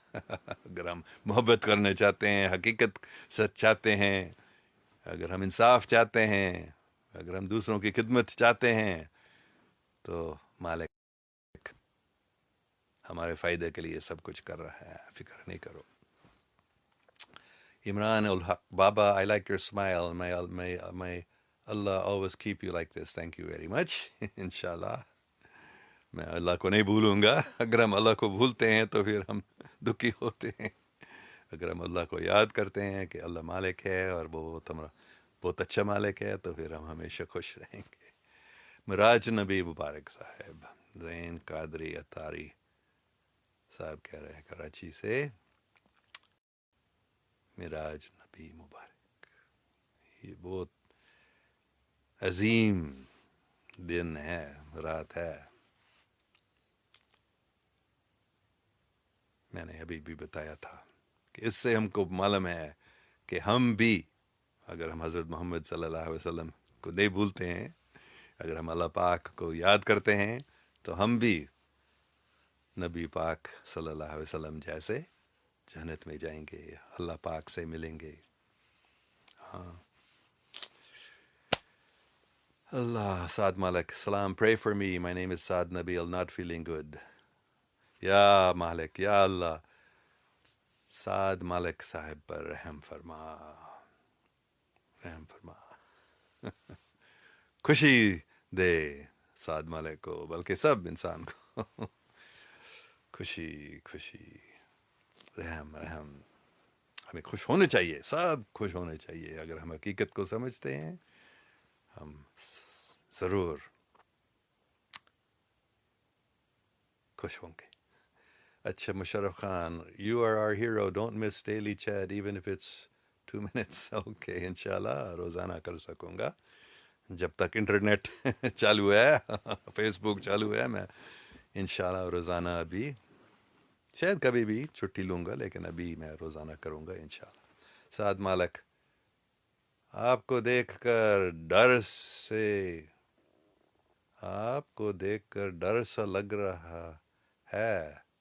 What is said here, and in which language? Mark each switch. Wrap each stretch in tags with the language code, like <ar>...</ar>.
<hi>अगर हम मोहब्बत करना चाहते हैं, हकीकत सच चाहते हैं, अगर हम इंसाफ चाहते हैं, अगर हम दूसरों की खिदमत चाहते हैं, तो मालिक हमारे फ़ायदे के लिए सब कुछ कर रहा है. फिक्र नहीं करो.</hi> <en>Imran ul Haq, Baba, I like your smile. May Allah always keep you like this. Thank you very much. Inshallah.</en> <hi>मैं अल्लाह को नहीं भूलूंगा. अगर हम अल्लाह को भूलते हैं तो फिर हम दुखी होते हैं. अगर हम अल्लाह को याद करते हैं कि अल्लाह मालिक है और वो बहुत अच्छा मालिक है, तो फिर हम हमेशा खुश रहेंगे. मिराज नबी मुबारक साहब, ज़ैन कादरी अतारी साहब कह रहे हैं कराची से, मिराज नबी मुबारक. ये बहुत अजीम दिन है, रात है. मैंने अभी भी बताया था कि इससे हमको मालूम है कि हम भी, अगर हम हज़रत मोहम्मद सल्लल्लाहु अलैहि वसल्लम को नहीं भूलते हैं, अगर हम अल्लाह पाक को याद करते हैं, तो हम भी नबी पाक सल्लल्लाहु अलैहि वसल्लम जैसे जन्नत में जाएंगे, अल्लाह पाक से मिलेंगे. हाँ.</hi> <en>Allah, Saad Malik, salam, pray for me. My name is Saad Nabil, not feeling good.</en> <hi>Ya Malik, Ya Allah. Saad Malik sahib par रहम फरमा, रहम फरमा. खुशी दे साद मालिक को, बल्कि सब इंसान को. खुशी खुशी, रहम रहम. हमें खुश होने चाहिए, सब खुश होने चाहिए. अगर हम हकीकत को समझते हैं, हम ज़रूर खुश होंगे. अच्छा,</hi> <en>Musharraf Khan, you are our hero. Don't miss daily chat, even if it's 2 minutes.</en> <hi>Okay, इंशाल्लाह रोज़ाना कर सकूँगा जब तक इंटरनेट चालू है, फेसबुक चालू है. मैं इंशाल्लाह रोज़ाना अभी, शायद कभी भी छुट्टी लूँगा, लेकिन अभी मैं रोज़ाना करूँगा इंशाल्लाह. साद मालिक, आपको देखकर डर सा लग रहा है.</hi>